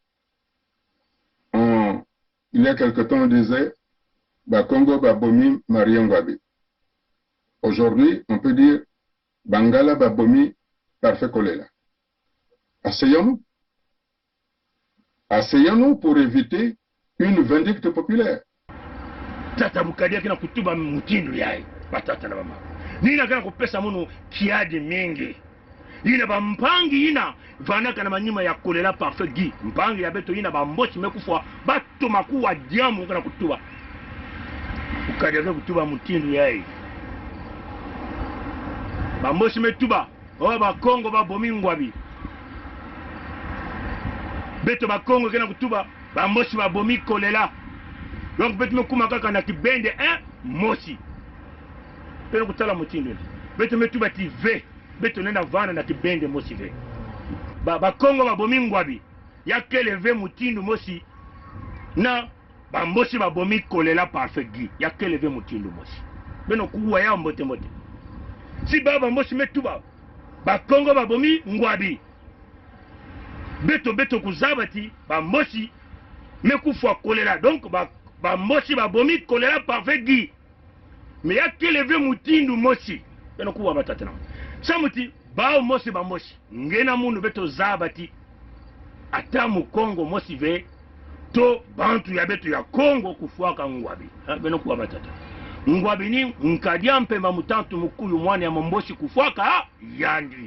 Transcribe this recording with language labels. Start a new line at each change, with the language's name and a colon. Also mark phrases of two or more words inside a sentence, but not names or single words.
French: Il y a quelque temps, on disait Congo Babomi Mariangwabi. Aujourd'hui, on peut dire Bangala Babomi Parfait Kolela. Asseyons-nous. Asseyons-nous pour éviter une vindicte populaire.
Kituba (Democratic Republic of Congo): Tata Boukadia kina kutuba mutindo yai batata na mama. Nina kana kupesa munu kiadi mingi. Ina ba mpangi ina vanaka na manyima ya Kolela Parfait Guy. Mpangi ya beto ina ba mbochi mekufwa bato makuwa diamu kana kutuba. Boukadia kana kutuba mutindo yai. Ba mbochi metuba. Oh ba Congo ba bomi Ngwabi. Beto ba Congo kana kutuba ba mbochi ba bomi Kolela. Donc beto me kuma kaka na kibende Mossi. Pelo kutala mutindo. Beto me tuba ti ve. Beto nenda vana na kibende Mossi ve. Ba Congo ba bomi Ngwabi. Ya kele ve mutindo Mossi. Na ba Mossi ba bomi Kolela Parfait Guy. Ya kele ve mutindo Mossi. Beno kuwa ya mbote mbote. Si baba Mossi me tuba ba Congo ba bomi Ngwabi. Beto kuzabati ba Mossi me kufwa Kolela. Donc ba Mossi ba bomi Kolela Parfait Guy. Mais ya keleve mutindu Mossi. Beno kuwa batatena. Samuti ba Mossi ba Mossi. Ngena mundu beto zabati. Ata mu Congo Mossi ve to bantu ya beto ya Congo kufwaka Ngwabi. Beno kuwa batata. Ngwabi ni nkadia mpemba mutantu mukulu mwana ya Momboshi kufwaka yandi.